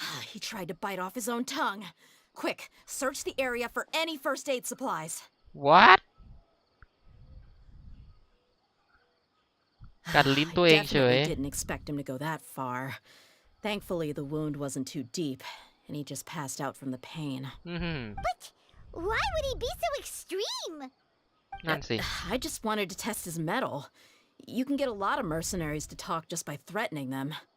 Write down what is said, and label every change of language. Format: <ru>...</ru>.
<en>He tried to bite off his own tongue. Quick, search the area for any first aid supplies. What</en> <th>กัดลิ้นตัวเองเฉย</th> <en>Definitely didn't expect him to go that far. Thankfully, the wound wasn't too deep, and he just passed out from the pain. But why would he be so extreme?</en> <th>นั่นสิ</th> <en>I just wanted to test his mettle. You can get a lot of mercenaries to talk just by threatening them.</en>